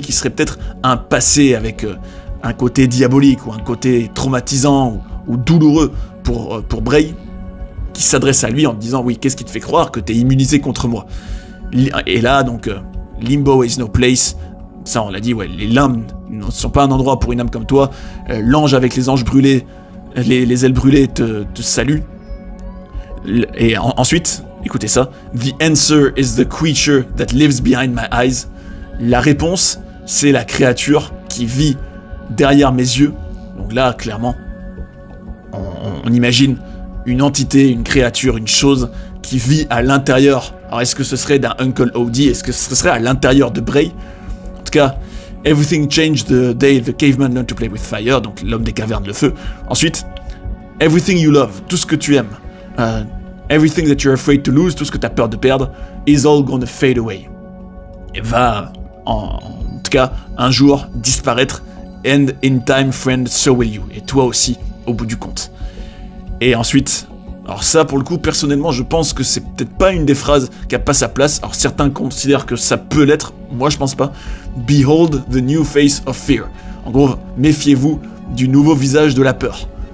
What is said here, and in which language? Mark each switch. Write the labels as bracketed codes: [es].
[fr] qui serait peut-être un passé avec un côté diabolique ou un côté traumatisant ou douloureux pour Bray, qui s'adresse à lui en disant oui, qu'est-ce qui te fait croire que t'es immunisé contre moi? Et là, donc, [en] limbo is no place. [fr] Ça, on l'a dit, ouais, les limbes ne sont pas un endroit pour une âme comme toi. L'ange avec les anges brûlés, les ailes brûlées te saluent. Et ensuite, écoutez ça. [en] The answer is the creature that lives behind my eyes. [fr] La réponse, c'est la créature qui vit derrière mes yeux. Donc là, clairement, on imagine une entité, une créature, une chose qui vit à l'intérieur. Alors est-ce que ce serait d'un Uncle O.D.? Est-ce que ce serait à l'intérieur de Bray? En tout cas, [en] everything changed the day the caveman learned to play with fire, [fr] donc l'homme des cavernes, le feu. Ensuite, [en] everything you love, [fr] tout ce que tu aimes. [en] Everything that you're afraid to lose, [fr] tout ce que tu as peur de perdre, [en] is all gonna fade away. [fr] Et va, en tout cas, un jour disparaître. [en] And in time, friend, so will you. [fr] Et toi aussi, au bout du compte. Et ensuite, alors ça, pour le coup, personnellement, je pense que c'est peut-être pas une des phrases qui a pas sa place. Alors certains considèrent que ça peut l'être. Moi, je pense pas. [en] Behold the new face of fear. [fr] En gros, méfiez-vous du nouveau visage de la peur.